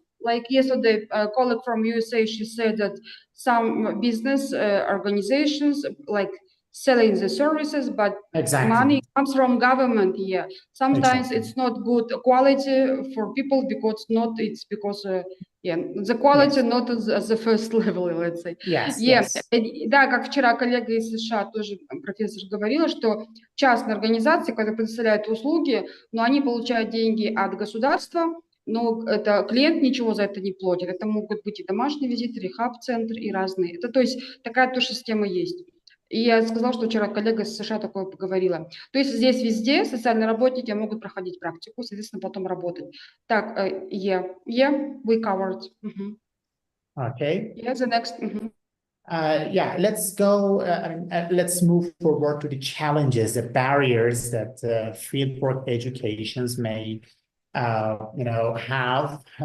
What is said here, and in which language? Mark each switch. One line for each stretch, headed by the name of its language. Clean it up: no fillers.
English: Like yesterday, a colleague from USA, she said that some business organizations like selling the services, but money comes from government. Yeah, sometimes it's not good quality for people because it's because the quality not at the first level, let's say. Yes.
Russian: Да, как вчера коллега из США тоже профессор говорила, что частные организации, которые предоставляют услуги, но они получают деньги от государства. Но это клиент ничего за это не платит. Это могут быть и домашний визит, рехаб-центр и разные. Это, то есть такая тоже система есть. И я сказала, что вчера коллега из США такое поговорила. То есть здесь везде социальные работники могут проходить практику, соответственно, потом работать.
English: Так, we covered. Okay. Yeah, the next. Yeah, let's go. Let's move forward to the challenges, the barriers that fieldwork educations may you know, have.